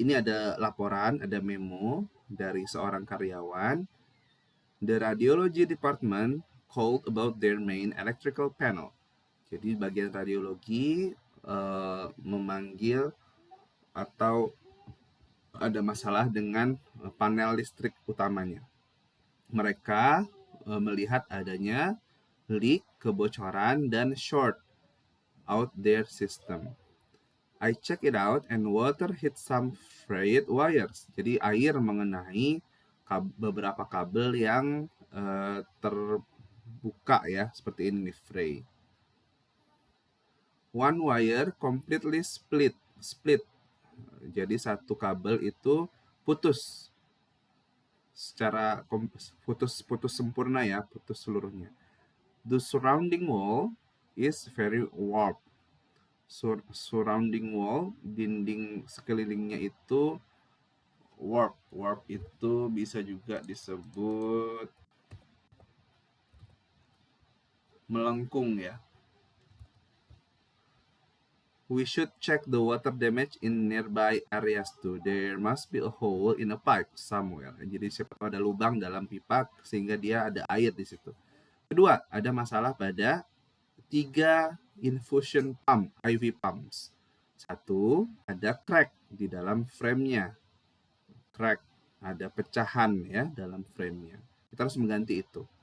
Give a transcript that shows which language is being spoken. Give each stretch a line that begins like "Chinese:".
Indonesian: Ini ada laporan, ada memo dari seorang karyawan.
English: The radiology department called about their main electrical panel.
Indonesian: Jadi bagian radiologi memanggil atau ada masalah dengan panel listrik utamanya. Mereka melihat adanya leak, kebocoran, dan short out their system.
English: I check it out and water hit some frayed wires.
Indonesian: Jadi air mengenai beberapa kabel yang terbuka ya, seperti ini nih, fray.
English: One wire completely split.
Indonesian: Jadi satu kabel itu putus secara putus sempurna ya, putus seluruhnya.
English: The surrounding wall is very warped. Surrounding wall,
Indonesian: dinding sekelilingnya itu warp. Warp itu bisa juga disebut melengkung ya.
English: We should check the water damage in nearby areas too. There must be a hole in a pipe somewhere.
Indonesian: Jadi siapa tahu ada lubang dalam pipa sehingga dia ada air di situ. Kedua, ada masalah pada 3 infusion pump, IV pumps. 1, ada crack di dalam frame-nya. Crack, ada pecahan ya dalam frame-nya. Kita harus mengganti itu.